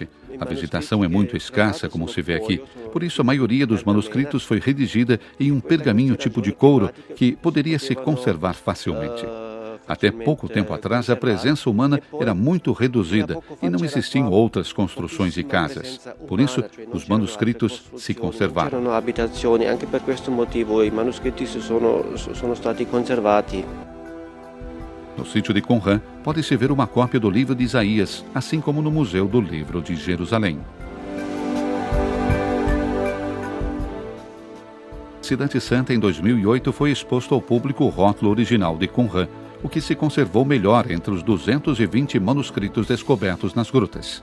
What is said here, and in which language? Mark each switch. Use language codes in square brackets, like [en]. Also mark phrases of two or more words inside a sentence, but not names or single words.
[pt] A vegetação é muito escassa, como se vê aqui. Por isso, a maioria dos manuscritos foi redigida em um pergaminho tipo de couro que poderia se conservar facilmente. Até pouco tempo atrás, a presença humana era muito reduzida e não existiam outras construções e casas. Por isso, os manuscritos se conservaram. [it] Anche per questo motivo i manoscritti sono stati conservati. [pt] No sítio de Qumran, pode-se ver uma cópia do livro de Isaías, assim como no Museu do Livro de Jerusalém. Cidade Santa, em 2008, foi exposto ao público o rótulo original de Qumran, o que se conservou melhor entre os 220 manuscritos descobertos nas grutas.